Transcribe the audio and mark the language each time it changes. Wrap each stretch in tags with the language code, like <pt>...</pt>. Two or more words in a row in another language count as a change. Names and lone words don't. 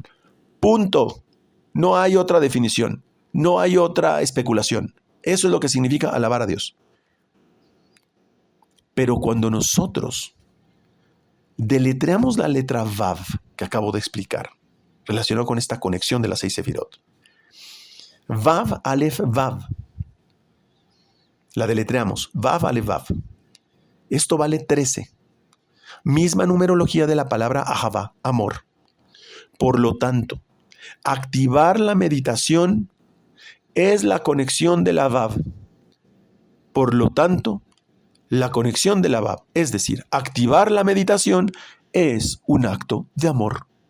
<es>Punto. No hay otra definición. No hay otra especulación. Eso es lo que significa alabar a Dios. Pero cuando nosotros deletreamos la letra Vav que acabo de explicar, relacionado con esta conexión de las 6 sefirot, Vav, Aleph, Vav, la deletreamos, Vav, Aleph, Vav. Esto vale 13. Misma numerología de la palabra Ahavá, amor. Por lo tanto, activar la meditación es la conexión de la Vav. Por lo tanto, la conexión de la Vav, es decir, activar la meditación, es un acto de amor.</es>